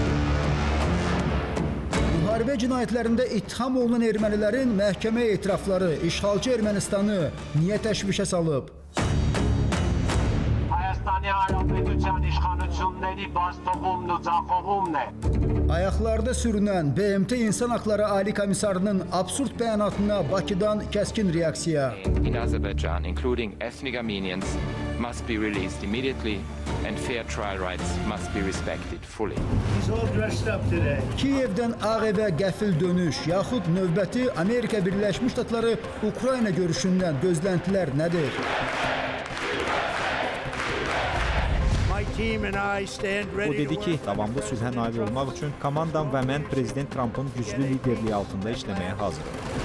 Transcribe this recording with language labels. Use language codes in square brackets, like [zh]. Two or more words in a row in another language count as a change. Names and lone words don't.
[az] Müharibə cinayətlərində ittiham olunan ermənilərin məhkəmə etirafları işğalçı Ermənistanı niyə təşvişə salıb? Ayaqlarda sürünən BMT İnsan Haqları Ali Komissarının absurd bəyanatına Bakıdan kəskin reaksiya. [en] In Azerbaijan, including ethnic Armenians, must be released immediately and fair trial rights must be respected fully. [az] Kiyevdən Ağ Evə qəfil dönüş, yaxud növbəti Amerika Birləşmiş Ştatları Ukrayna görüşündən gözləntilər nədir? O dedi ki, davamlı sülhə nail olmaq üçün komandam və mən Prezident Trumpın güclü liderliyi altında işləməyə hazırıq.